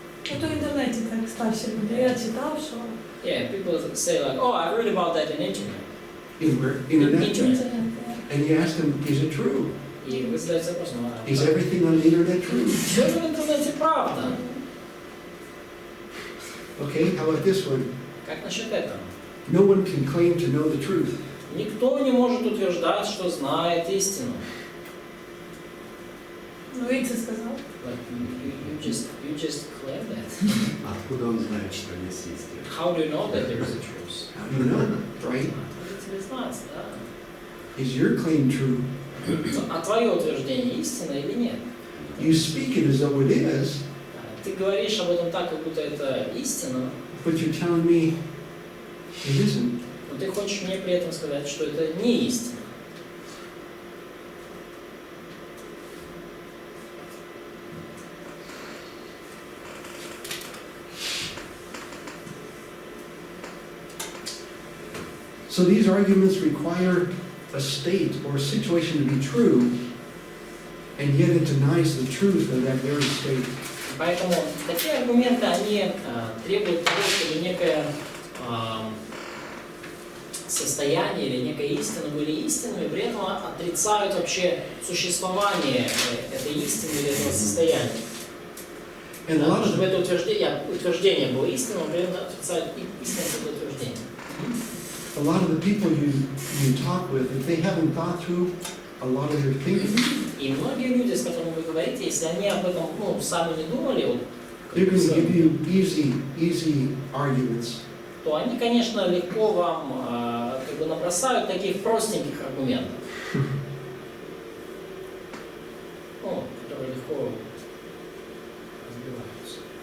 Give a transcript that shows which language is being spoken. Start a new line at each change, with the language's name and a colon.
Ukrainian: Ну, то в інтернеті так старші люди. Я читав, що
English: Yeah, people say like, oh, I read about that in internet. In where? Internet? Internet.
Ukrainian: інтернет.
English: And you ask them, is it true?
Russian: И вы задаете вопрос, ну, а
English: Is everything on the internet true?
Russian: все в интернете правда.
English: Okay, how about this one?
Russian: Как насчет этого?
English: No one can claim to know the truth.
Russian: Никто не может утверждать, что знает истину.
Ukrainian: Ну, він це сказав.
English: But you just claim that.
Russian: Откуда он знает, что есть истина?
English: How do you know that there is a truth? How do you know? Right?
Russian: Это знать, да.
English: Is your claim true?
Russian: А твое утверждение истина или нет?
English: You speak it as though it is,
Russian: Ты говоришь об этом так, как будто это истина,
English: but you're telling me it isn't.
Russian: но ты хочешь мне при этом сказать, что это не истина.
English: So these arguments require a state or a situation to be true, and yet it denies the truth of that very state.
Russian: Поэтому такие аргументы, они требуют того, чтобы некое состояние или некая истина были истинными, при этом отрицают вообще существование этой истины или этого состояния.
English: And a
Russian: Да,
English: lot
Russian: чтобы
English: of
Russian: это утверждение было истинным, при этом отрицают истинность этого утверждения.
English: the people you talk with, if they haven't thought through a lot of their thinking,
Russian: И многие люди, с которыми вы говорите, если они об этом сами не думали, вот,
English: they're going to give you easy arguments.
Russian: то они, конечно, легко вам как бы набросают таких простеньких аргументов, которые легко разбиваются.